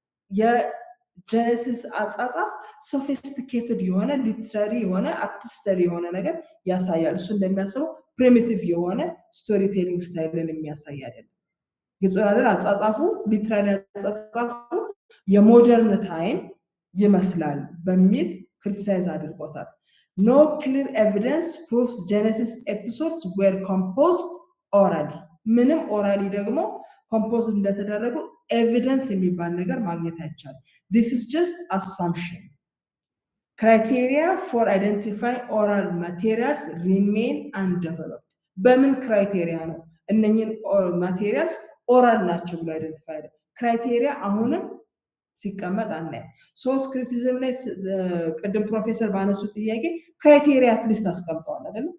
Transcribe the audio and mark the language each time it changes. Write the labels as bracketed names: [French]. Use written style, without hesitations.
[Amharic] የጀነሲስ አጻጻፍ ሶፊስቲኬትድ የሆነ ሊትራሪ የሆነ አርቲስተሪ የሆነ ነገር ያሳያል። እሱ እንደሚያስበው ፕሪሚቲቭ የሆነ ስቶሪ ቴሊንግ ስታይልን የሚያሳይ አይደለም። ግጽራደር አጻጻፉ ሊትራሪ አጻጻፉ የሞደርን ታይም ይመስላል በሚል ክሪቲሳይዝ አድርጎታል። [English] No clear evidence proves Genesis episodes were composed orally. [Amharic] ምንም orally ደግሞ ኮምፖዝ እንደተደረጉ ኤቪደንስ የሚባል ነገር ማግኘት አይቻልም። [English] this is just assumption. criteria for identifying oral materials remain undeveloped. [Amharic] በምን ክራይቴሪያ ነው እነኚህን ማቴሪያልስ ኦራል ናቸው ብሎ አይደንቲፋይ ክራይቴሪያ አሁንም ሲቀመጥ አናይ። ሶስት ክሪቲሲዝም ላይ ቅድም ፕሮፌሰር ባነሱት ጥያቄ ክራይቴሪያ አትሊስት አስቀምጠዋል አይደል?